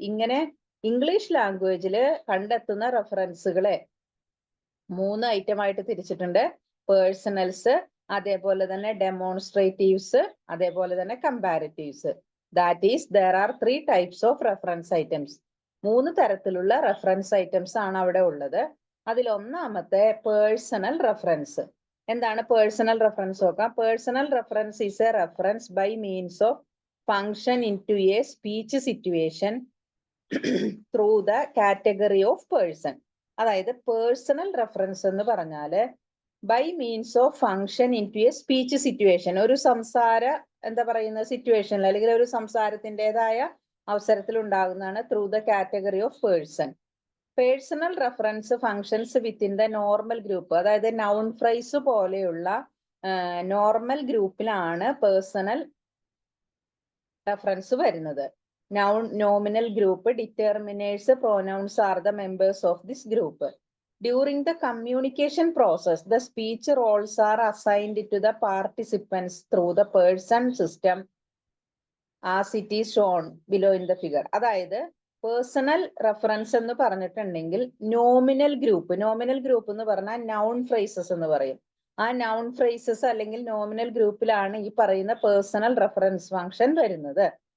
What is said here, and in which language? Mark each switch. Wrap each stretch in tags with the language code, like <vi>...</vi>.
<ml>ഇങ്ങനെ ഇംഗ്ലീഷ് ലാംഗ്വേജിൽ കണ്ടെത്തുന്ന റെഫറൻസുകളെ 3 ഐറ്റമായിട്ട് തിരിച്ചിട്ടുണ്ട്. പേഴ്സണൽസ്, അതേപോലെ തന്നെ ഡെമോൺസ്ട്രേറ്റീവ്സ്, അതേപോലെ തന്നെ കമ്പാരിറ്റീവ്സ്.</ml> <en>That is there are 3 types of reference items.</en> <ml>3 തരത്തിലുള്ള റെഫറൻസ് ഐറ്റംസ് ആണ് അവിടെ ഉള്ളത്. അതിൽ ഒന്നാമത്തെ പേഴ്സണൽ റെഫറൻസ്. എന്താണ് പേഴ്സണൽ റെഫറൻസ് നോക്കാം.</ml> <en>Personal reference is a reference by means of function in to a speech situation through the category of person.</en> <ml>അതായത് personal reference എന്ന് പറഞ്ഞാല്</ml> <en>by means of function in to a speech situation,</en> <ml>ഒരു സംസാര എന്താ പറയുന്ന സിറ്റുവേഷനിൽ അല്ലെങ്കിൽ ഒരു സംസാരത്തിൻ്റെതായ അവസരത്തിൽ ഉണ്ടാകുന്നതാണ്</ml> <en>Through the category of person. Personal reference functions within the normal group,</en> <ml>അതായത് നൗൺ ഫ്രൈസ് പോലെയുള്ള നോർമൽ ഗ്രൂപ്പിലാണ് പേഴ്സണൽ റെഫറൻസ് വരുന്നത്.</ml> <en>Noun nominal group determiners pronouns are the members of this group. During the communication process, the speech roles are assigned to the participants through the person system as it is shown below in the figure.</en> <ml>അതായത് personal reference എന്ന് പറഞ്ഞിട്ടുണ്ടെങ്കിൽ nominal group എന്ന് പറഞ്ഞാൽ noun phrases എന്ന് പറയും. ആ noun phrases അല്ലെങ്കിൽ nominal ഗ്രൂപ്പിലാണ് ഈ പറയുന്ന പേഴ്സണൽ റെഫറൻസ് ഫംഗ്ഷൻ വരുന്നത്.</ml>